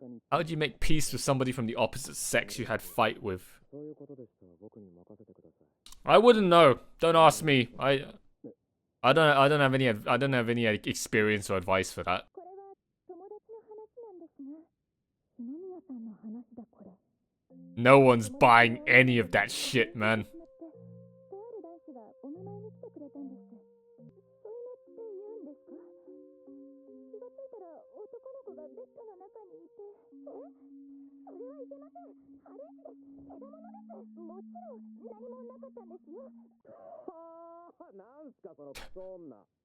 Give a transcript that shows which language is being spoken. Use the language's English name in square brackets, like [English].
[English] How do you make peace with somebody from the opposite sex you had fight with? I wouldn't know. Don't ask me. I don't have any experience or advice for that. [Japanese] これは友達の話なんですが、篠宮さんの話だこれ。 [English] No one's buying any of that shit, man. [Japanese] とある男子がお見舞いに来てくれたんです。添い寝って言うんですか。気がついたら男の子がベッドの中にいて。それはいけません。ハレンチです。けだものです。もちろん何もなかったんですよ。はあ、なんすかそのクソ女。